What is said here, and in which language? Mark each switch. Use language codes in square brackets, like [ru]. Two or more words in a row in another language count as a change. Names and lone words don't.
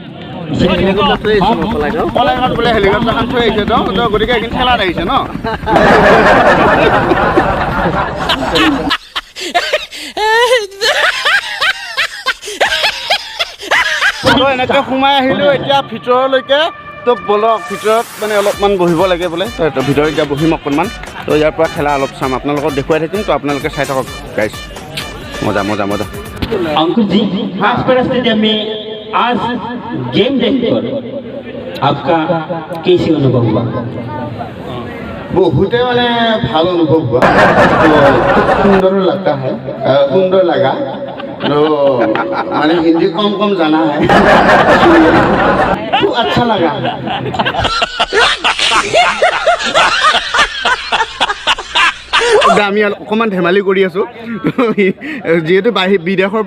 [as] কলাইগাঁৱত বোলে হেলিকপ্টাৰখন থৈ আহিছে তো গতিকে এইখিনি খেলাত আহিছে ন এনেকৈ সোমাই আহিলোঁ এতিয়া ভিতৰলৈকে তো বলক ভিতৰত মানে অলপমান বহিব লাগে বোলে তো ভিতৰত এতিয়া বহিম অকণমান তো ইয়াৰ পৰা খেলা অলপ চাম আপোনালোকক দেখুৱাই থাকিম তো আপোনালোকে চাই থাকক গাইছ মজা [hi] अंकुर जी आज स्टेडियम में आज गेम देखकर आपका कैसे अनुभव हुआ बहुते [as] মানে ভাল অনুভৱ [hi] हुआ सुंदर लगता है सुंदर लगा तो मैंने हिंदी कम जाना है तो अच्छा लगा [as] আমি অকণমান ধেমালি কৰি আছোঁ যিহেতু বিদেশৰ